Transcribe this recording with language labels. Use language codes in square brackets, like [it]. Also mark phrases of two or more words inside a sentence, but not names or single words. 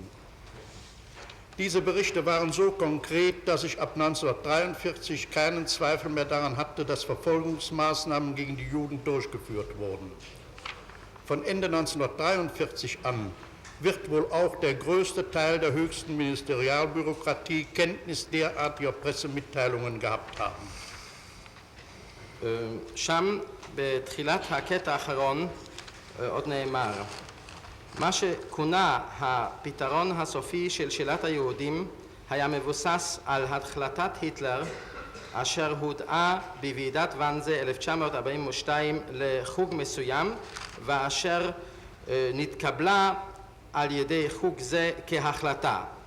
[de] Diese Berichte waren so konkret, dass ich ab 1943 keinen Zweifel mehr daran hatte, dass Verfolgungsmaßnahmen gegen die Juden durchgeführt wurden. Von Ende 1943 an wird wohl auch der größte Teil der höchsten Ministerialbürokratie Kenntnis derartiger Pressemitteilungen gehabt haben. [he] שם בתחילת הקטע האחרון עוד נאמר, מה שכונה הפתרון הסופי של שאלת היהודים היה מבוסס על החלטת היטלר אשר הודעה בוועידת ואנזה 1942 לחוג מסוים ואשר נתקבלה על ידי חוג זה כהחלטה.